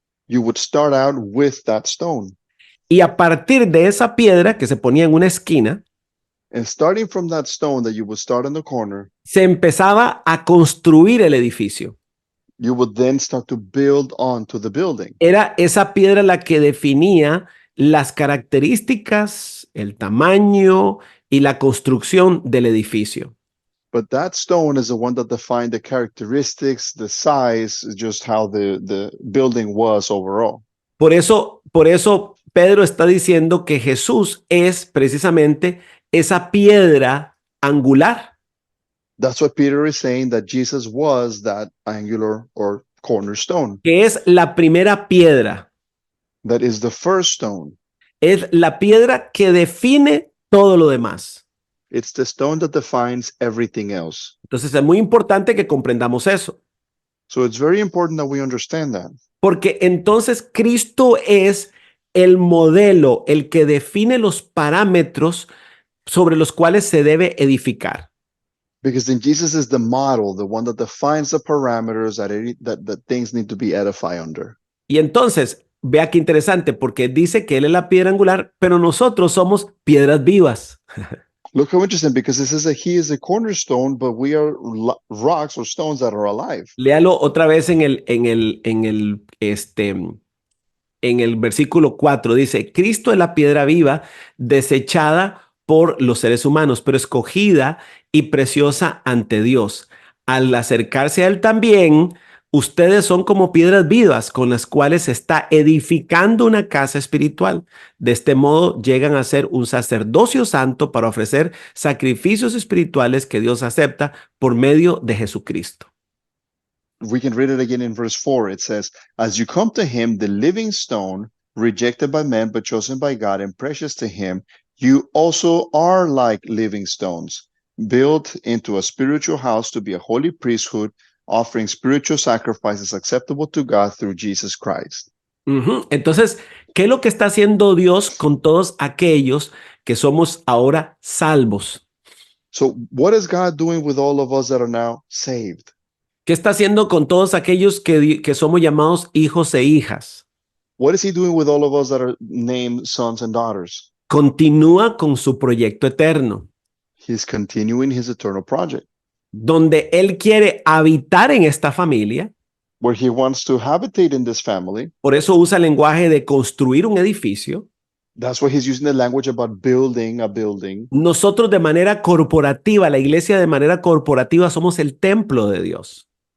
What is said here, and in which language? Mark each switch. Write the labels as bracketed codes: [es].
[en] you would start out with that stone. [es] Y a partir de esa piedra que se ponía en una esquina, [en] And starting from that stone that you would start in the corner, [es] se empezaba a construir el edificio. [en] you would then start to build onto the building. [es] Era esa piedra la que definía las características, el tamaño y la construcción del edificio. [en] But that stone is the one that defined the characteristics, the size, just how the building was overall. [es] Por eso Pedro está diciendo que Jesús es precisamente esa piedra angular. [en] That's what Peter is saying, that Jesus was that angular or cornerstone. [es] Que es la primera piedra. [en] That is the first stone. [es] Es la piedra que define todo lo demás. [en] It's the stone that defines everything else. [es] Entonces es muy importante que comprendamos eso. [en] So it's very important that we understand that. [es] Porque entonces Cristo es el modelo, el que define los parámetros sobre los cuales se debe edificar. [en] Because then Jesus is the model, the one that defines the parameters that things need to be edified under. [es] Y entonces, vea qué interesante, porque dice que Él es la piedra angular, pero nosotros somos piedras vivas. [en] Look how interesting, because it says that he is a cornerstone, but we are rocks or stones that are alive. [es] Léalo otra vez en el versículo 4. Dice, Cristo es la piedra viva desechada por los seres humanos, pero escogida y preciosa ante Dios. Al acercarse a Él también, ustedes son como piedras vivas con las cuales se está edificando una casa espiritual. De este modo llegan a ser un sacerdocio santo para ofrecer sacrificios espirituales que Dios acepta por medio de Jesucristo. [en] We can read it again in verse 4. It says, as you come to him, the living stone, rejected by men, but chosen by God and precious to him, you also are like living stones, built into a spiritual house to be a holy priesthood, offering spiritual sacrifices acceptable to God through Jesus Christ. [es] Entonces, ¿qué es lo que está haciendo Dios con todos aquellos que somos ahora salvos? [en] So what is God doing with all of us that are now saved? [es] ¿Qué está haciendo con todos aquellos que somos llamados hijos e hijas? [en] What is he doing with all of us that are named sons and daughters? [es] Continúa con su proyecto eterno. [en] He's continuing his eternal project, [es] donde Él quiere habitar en esta familia. [en] where he wants to habitate in this family. [es] Por eso usa el lenguaje de construir un edificio. [en] That's why he's using the language about building a building. [es] Nosotros de manera corporativa, la iglesia de manera corporativa, somos el templo de Dios.